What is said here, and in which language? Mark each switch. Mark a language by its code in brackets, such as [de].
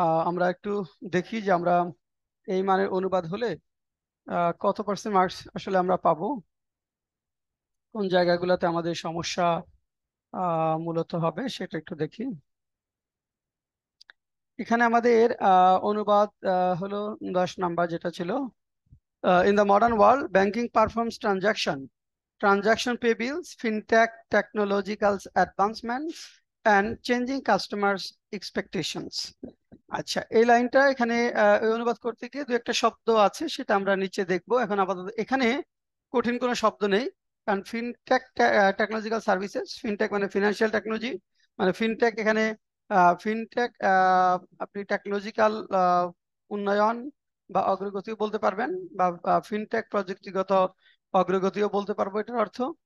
[bn] আমরা একটু দেখি যে আমরা এই মানের অনুবাদ হলে কত পার্সেন্ট মার্কস আসলে আমরা পাবো, কোন জায়গাগুলোতে আমাদের সমস্যা মূলত হবে সেটা একটু দেখি। এখানে আমাদের অনুবাদ হলো 10 নাম্বার যেটা ছিল। [en] In the modern world, banking performs transaction pay bills, fintech technological advancements, and changing customers' expectations. [bn] আচ্ছা, এই লাইনটা এখানে এই অনুবাদ করতে গিয়ে দু একটা শব্দ আছে, সেটা আমরা নিচে দেখবো। এখন আপাতত এখানে কঠিন কোনো শব্দ নেই, কারণ ফিনটেক টেকনোলজিক্যাল সার্ভিসেস, ফিনটেক মানে ফিনান্সিয়াল টেকনোলজি, মানে ফিনটেক এখানে ফিনটেক আপনি টেকনোলজিক্যাল উন্নয়ন বা অগ্রগতিও বলতে পারবেন, বা ফিনটেক প্রযুক্তিগত অগ্রগতিও বলতে পারবো এটার অর্থ।